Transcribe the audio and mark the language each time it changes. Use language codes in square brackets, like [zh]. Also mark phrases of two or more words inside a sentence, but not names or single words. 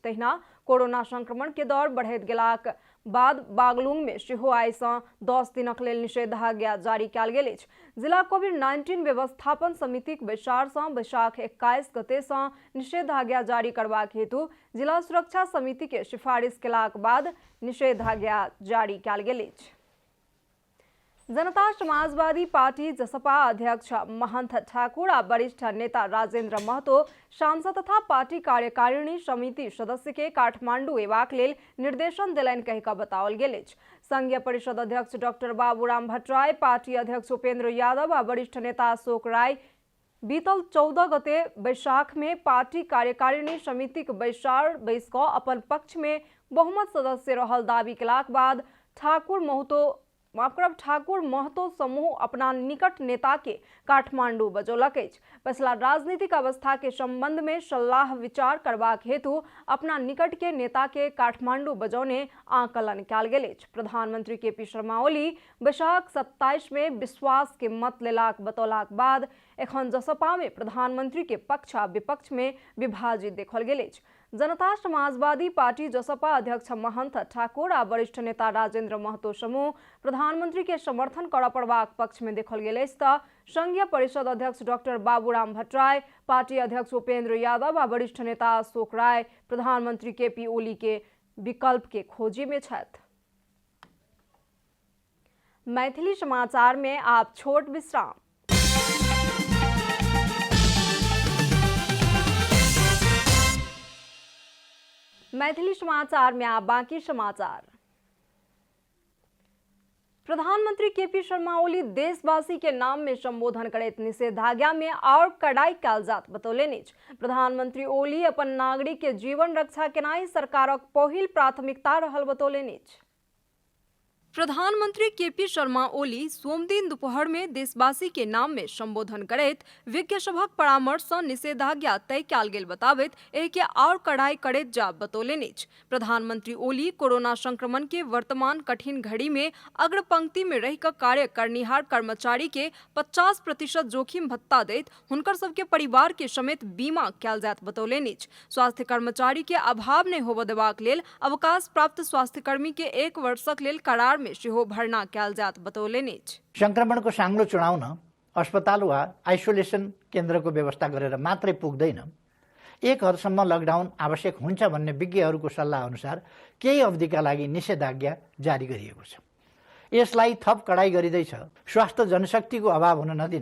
[mai] तहिना कोरोना संक्रमण के दर बढ़ैत गेलाक बाद बागलुंग में सेहो आई से 10 दिनक लेल निषेधाज्ञा जारी कयल गेल अछि। जिला कोविड-19 व्यवस्थापन समिति के बैसार से बैसाख 21 गते से निषेधाज्ञा जारी करबाक हेतु जिला सुरक्षा समिति के सिफारिश केलाक बाद निषेधाज्ञा जारी कयल गेल अछि। जनता समाजवादी पार्टी जसपा अध्यक्ष महंत ठाकुर आ वरिष्ठ नेता राजेंद्र महतो सांसद तथा पार्टी कार्यकारिणी समिति सदस्य के काठमांडू एबाक लेल निर्देशन देलनि कहि कऽ बताओल गेल अछि। संघीय परिषद अध्यक्ष डॉक्टर बाबूराम भट्टराय, पार्टी अध्यक्ष उपेंद्र यादव आ वरिष्ठ नेता अशोक राय बीतल 14 गते बैसाख में पार्टी कार्यकारिणी समिति के बैसार बैस कऽ अपन पक्ष में बहुमत सदस्य रहल दावी केलाक बाद ठाकुर महतो समूह अपना निकट नेता के काठमांडू बजौलक अछि। पछिला राजनीतिक अवस्था के संबंध में सलाह विचार करबाक हेतु अपना निकट के नेता के काठमांडू बजौने आकलन कयल गेल अछि। प्रधानमंत्री केपी शर्मा ओली बैसाख 27 में विश्वास के मत लेलाक बतौलाक बाद एखन जसपा में प्रधानमंत्री के पक्ष आ विपक्ष में विभाजित देखल गेल अछि। जनता समाजवादी पार्टी जसपा अध्यक्ष महंत ठाकुर आ वरिष्ठ नेता राजेंद्र महतो समूह प्रधानमंत्री के समर्थन करऽ पड़बाक पक्ष में देखल गेल अछि तऽ संघीय परिषद अध्यक्ष डॉक्टर बाबूराम भट्टराय, पार्टी अध्यक्ष उपेंद्र यादव आ वरिष्ठ नेता अशोक राय प्रधानमंत्री केपी ओली के विकल्प के खोजी में छथि। मैथिली समाचार में आप छोट विश्राम। मैथिली समाचार में आप बाकी समाचार। प्रधानमंत्री केपी शर्मा ओली देशवासी के नाम में संबोधन करैत निषेधाज्ञा में और कड़ाई कयल जात बतौलनि। प्रधानमंत्री ओली अपन नागरिक के जीवन रक्षा केनाई सरकारक पहिल प्राथमिकता रहल बतौलनि। प्रधानमंत्री केपी शर्मा ओली सोमदिन दोपहर में देशवासी के नाम में संबोधन करैत विज्ञ सभक परामर्श सँ निषेधाज्ञा तय कयल गेल बताबैत एहि के और कड़ाई करैत जा बतौलनि अछि। प्रधानमंत्री ओली कोरोना संक्रमण के वर्तमान कठिन घड़ी में अग्र पंक्ति में रहि कऽ कार्य करनिहार कर्मचारी के 50% जोखिम भत्ता दैत हुनकर सबके परिवार के समेत बीमा कयल जायत बतौलनि अछि। स्वास्थ्य कर्मचारी के अभाव नहि होबय देबाक लेल अवकाश प्राप्त स्वास्थ्यकर्मी के 1 वर्षक लेल करार में सेहो भर्ना कयल जायत बतौलनि अछि। [ne] संक्रमणको साङ्लो चुडाउन अस्पताल वा आइसोलेसन केन्द्रको व्यवस्था गरेर मात्रै पुग्दैन। एक हदसम्म लकडाउन आवश्यक हुन्छ भन्ने विज्ञहरूको सल्लाह अनुसार केही अवधिका लागि निषेधाज्ञा जारी गरिएको छ। यसलाई थप कडाई गरिँदैछ स्वास्थ्य जनशक्तिको अभाव हुन नदिन।